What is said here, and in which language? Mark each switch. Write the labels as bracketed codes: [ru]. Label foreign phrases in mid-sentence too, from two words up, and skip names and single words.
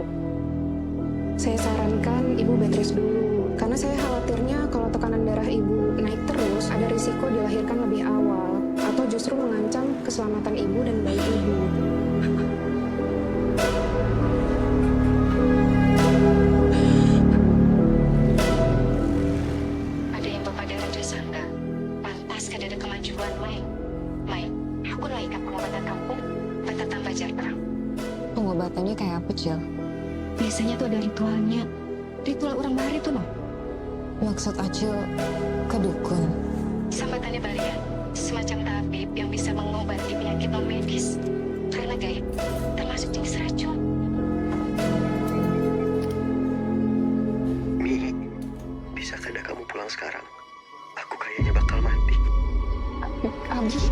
[id] Saya sarankan ibu bed rest dulu karena saya khawatirnya kalau tekanan darah ibu naik terus ada risiko dilahirkan lebih awal atau justru mengancam keselamatan ibu dan bayi ibu. Ada yang Bapak dan Raja sangka. [bjn] Pantas kada ada kemajuan, Mai. Mai, aku lagi ke pengobatan kampung, bata tambah jar terang. Pengobatannya kayak apa, Cil? Biasanya tuh ada ritualnya. Ritual orang bahari tuh, no. [id] Maksud Acil ke dukun? [bjn] Sambatannya balian, [id] semacam tabib yang bisa mengobati penyakit non medis. Karena gaib, termasuk jenis racun. [bjn] Mi, bisa kada kamu pulang sekarang? [id] Aku kayaknya bakal mati. Abi.